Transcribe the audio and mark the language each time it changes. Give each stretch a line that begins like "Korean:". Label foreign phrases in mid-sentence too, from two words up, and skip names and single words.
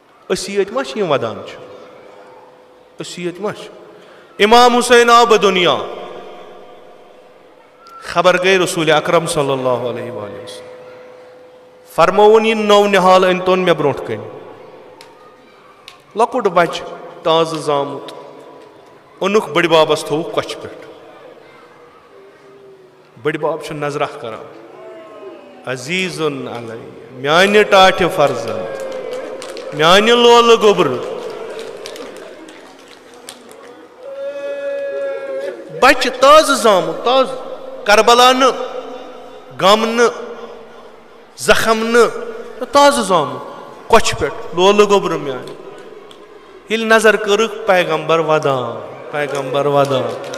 Kashmiri: اسیت ما چھ ودان اسیت ما امام حسین آو بہ دنیا خبر گئی رسول اکرم
Arabic: صلی اللہ علیہ وآلہ وسلم
Kashmiri: فرمون یہ نو نحال انتون میں برونٹ کن لکٹ بچ تاز زامت اونک بڑی بابس تھو کچھ پٹ بڑی باب چھ نظرہ کران عزیز علی میانی ٹاٹھ فرزند میانی لول گبر بچ تاز زامت تاز کربلا نہ غم نہ زخم نہ تاز زامت کچھ پٹ لول گبر میانی یل نظر کرک پیغمبر ودان پیغمبر ودان